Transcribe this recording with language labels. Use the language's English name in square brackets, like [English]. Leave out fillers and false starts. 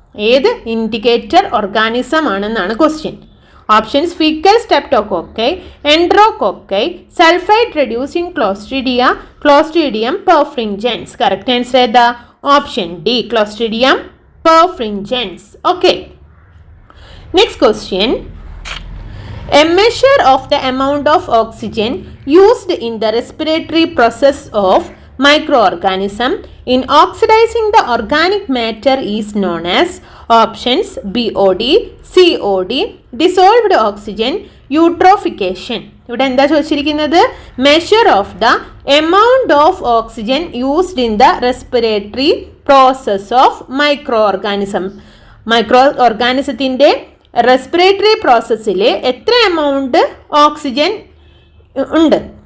[Malayalam] ഏത് indicator organism ആണെന്നാണ് question. Options: fecal സ്ട്രെപ്റ്റോകോക്കൈ, എൻട്രോകോക്കൈ, sulphide reducing ക്ലോസ്ട്രീഡിയ, Clostridium പെർഫ്രിഞ്ചൻസ്. Correct answer ഏതാ? Option D, Clostridium പെർഫ്രിഞ്ചൻസ്. [English] Okay, next question, a measure of the amount of oxygen used in the respiratory process of microorganism in oxidizing the organic matter is known as options BOD, COD, dissolved oxygen, eutrophication. [Malayalam] ഇവിടെ എന്താ ചോദിച്ചിരിക്കുന്നത്? [English] Measure of the amount of oxygen used in the respiratory process of micro organism. [Malayalam] Micro ഓർഗാനിസത്തിൻ്റെ respiratory പ്രോസസ്സിൽ എത്ര amount oxygen ഉണ്ട്?